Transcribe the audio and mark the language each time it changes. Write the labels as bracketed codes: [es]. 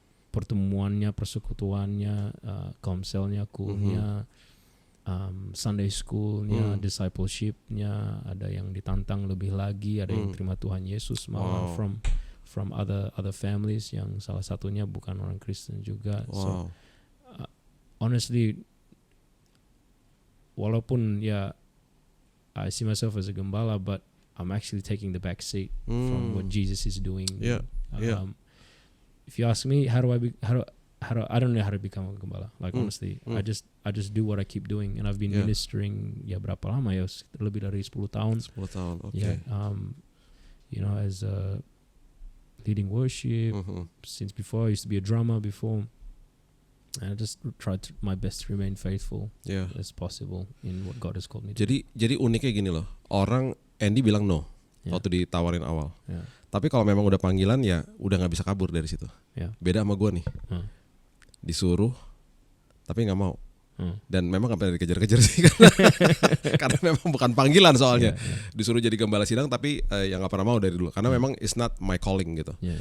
[id] Pertemuannya, persekutuannya, komselnya, kulnya, Sunday schoolnya, discipleshipnya, ada yang ditantang lebih lagi, ada yang terima Tuhan Yesus malah [en] from other families [id] yang salah satunya bukan orang Kristen juga. [en] So honestly, [id] walaupun ya [en] I see myself as a gembala, but I'm actually taking the back seat from what Jesus is doing. Yeah. If you ask me, how do I don't know how to become a gembala. Like honestly, I just do what I keep doing, and I've been ministering [id] ya berapa lama ya, lebih dari 10 tahun. 10 tahun, okay. [en] Yeah, as a leading worship since before. I used to be a drummer before. And I just tried my best to remain faithful as possible in what God has called me to. [id] Jadi uniknya gini loh, orang Andy bilang no waktu ditawarin awal. Tapi kalau memang udah panggilan ya udah nggak bisa kabur dari situ. Beda sama gue nih, disuruh tapi nggak mau. Dan memang nggak pernah dikejar-kejar sih karena memang bukan panggilan soalnya. Disuruh jadi gembala sidang tapi yang nggak pernah mau dari dulu karena memang [en] it's not my calling [id] gitu.